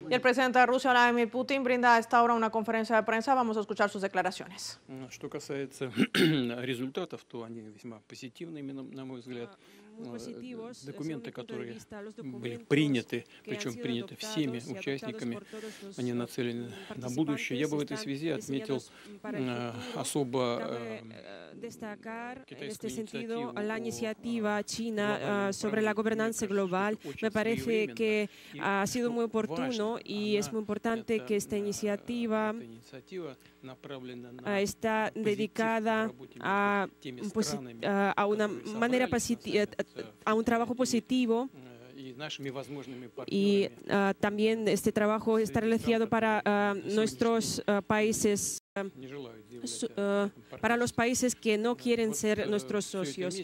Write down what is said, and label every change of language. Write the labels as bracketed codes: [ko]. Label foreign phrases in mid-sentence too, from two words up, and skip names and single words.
[es] Y el presidente de Rusia, Vladimir Putin, brinda a esta hora una conferencia de prensa. Vamos a escuchar sus declaraciones. [ru] Что касается результатов, то они весьма позитивные, на мой взгляд. Документы, которые были приняты, причем приняты всеми участниками, они нацелены на будущее. Я бы в этой связи отметил особо китайскую инициативу [es] la iniciativa china sobre la gobernanza global. Me parece que ha sido muy oportuno y es muy importante que esta iniciativa está dedicada a una manera positiva, a un trabajo positivo, y también este trabajo está relacionado para nuestros países, para los países que no quieren ser nuestros socios.